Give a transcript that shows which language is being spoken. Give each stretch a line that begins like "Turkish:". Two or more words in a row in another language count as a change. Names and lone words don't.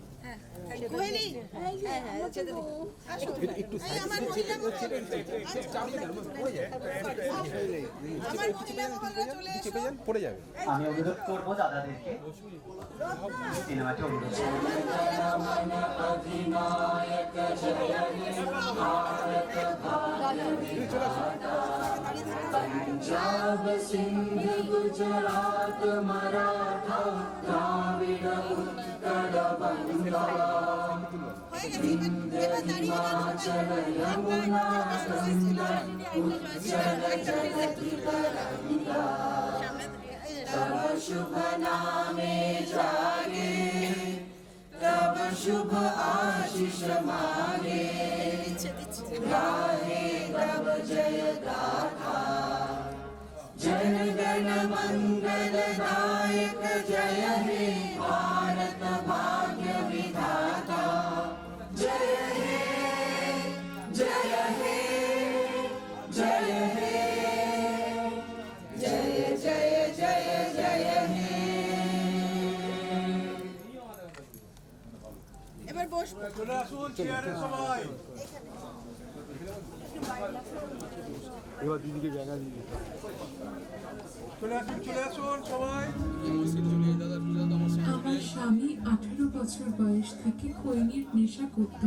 Bangla: আমি অনুরোধ করবো দাদাদেরকে সিনেমাটি অনুরোধ पंजाब सिंध गुजरात मराठा द्राविड উৎকল বঙ্গ বিন্ধ্য হিমাচল যমুনা গঙ্গা উচ্ছল জগতি তরঙ্গ তব শুভ নামে জাগে তব শুভ আশিস মাগে গাহে তব জয় গাথা জন গণ মঙ্গল দায়ক জয় হে ভারত ভাগ্য বিধাতা জয় হে জয় হে জয় হে জয় জয় জয় জয় হে এবার বসবো চলে আসুন চেয়ারে সবাই এবার দিদিকে জায়গা দিয়ে চলে আসুন সবাই আমার স্বামী 18 বছর বয়স থেকে খৈনির নেশা করত।